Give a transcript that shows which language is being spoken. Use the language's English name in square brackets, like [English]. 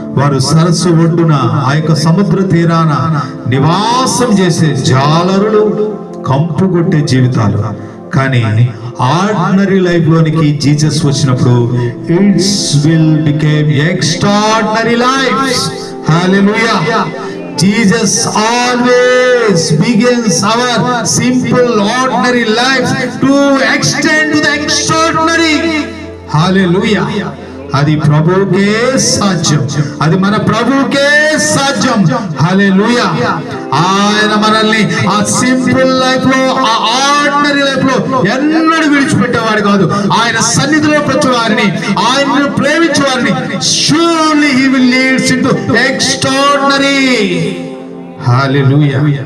[Telugu] వారు సరస్సు ఒడ్డున, ఆ యొక్క సముద్ర తీరాన నివాసం చేసే జాలరులు, కంపు కొట్టే జీవితాలు. కానీ ఆర్డినరీ లైఫ్ లోనికి జీసస్ వచ్చినప్పుడు [English] It's will became extraordinary lifes. Hallelujah! Jesus always begins our simple ordinary lives to extend to the extraordinary. Hallelujah! [Telugu] అది ప్రభువుకే సాధ్యం, అది మన ప్రభువుకే సాధ్యం. హల్లెలూయా! ఆయన మనల్ని ఆ సింపుల్ లైఫ్ లో, ఆ ఆర్డినరీ లైఫ్ లో ఎన్నడూ విడిచిపెట్టేవాడు కాదు. ఆయన సన్నిధిలో ప్రతి వారిని, ఆయనను ప్రేమించే వారిని [English] surely he will lead into extraordinary. [Telugu] Hallelujah!